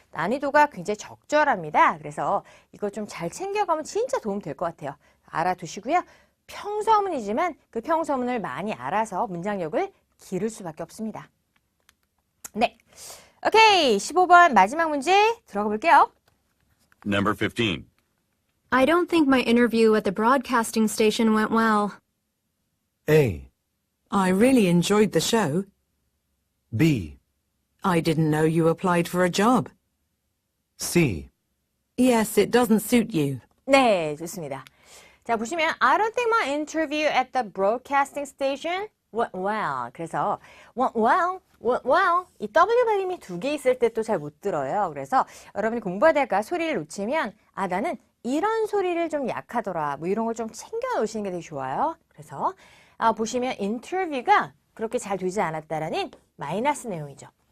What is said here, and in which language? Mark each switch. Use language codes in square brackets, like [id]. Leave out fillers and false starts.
[ko] 난이도가 굉장히 적절합니다. 그래서 이거 좀 잘 챙겨가면 진짜 도움 될 것 같아요. 알아두시고요. 평서문이지만 그 평서문을 많이 알아서 문장력을 기를 수밖에 없습니다. 네. 오케이. 15번 마지막 문제 들어가 볼게요. [en] Number 15. I don't think my interview at the broadcasting station went well. A. I really enjoyed the show. B. I didn't know you applied for a job. C. Yes, it doesn't suit you. [ko] 네, 좋습니다. 자, 보시면 [en] I don't think my interview at the broadcasting station went well. [ko] 그래서 [en] went well. [ko] 이 W 발음이 두 개 있을 때 또 잘 못 들어요. 그래서 여러분이 공부하다가 소리를 놓치면 나는 이런 소리를 좀 약하더라. 뭐 이런 걸 좀 챙겨 놓으시는 게 되게 좋아요. 그래서 보시면 인터뷰가 그렇게 잘 되지 않았다라는 마이너스 내용이죠.